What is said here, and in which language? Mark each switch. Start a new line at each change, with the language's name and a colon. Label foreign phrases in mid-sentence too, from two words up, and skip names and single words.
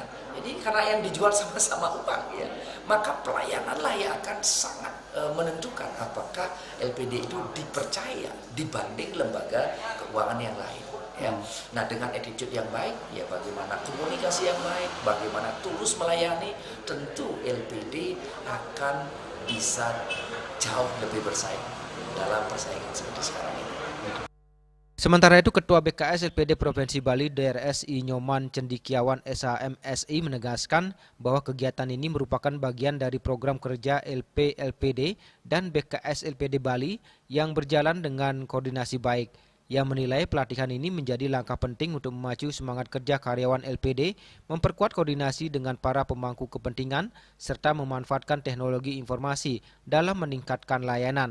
Indonesian: Jadi karena yang dijual sama-sama uang, ya, maka pelayananlah yang akan sangat menentukan apakah LPD itu dipercaya dibanding lembaga keuangan yang lain. Ya. Nah, dengan attitude yang baik, ya, bagaimana komunikasi yang baik, bagaimana tulus melayani, tentu LPD akan bisa jauh lebih bersaing dalam persaingan seperti sekarang ini. Sementara itu, Ketua BKS LPD Provinsi Bali DRSI Nyoman Cendikiawan SHMSI menegaskan bahwa kegiatan ini merupakan bagian dari program kerja LPD dan BKS LPD Bali yang berjalan dengan koordinasi baik. Ia menilai pelatihan ini menjadi langkah penting untuk memacu semangat kerja karyawan LPD, memperkuat koordinasi dengan para pemangku kepentingan, serta memanfaatkan teknologi informasi dalam meningkatkan layanan.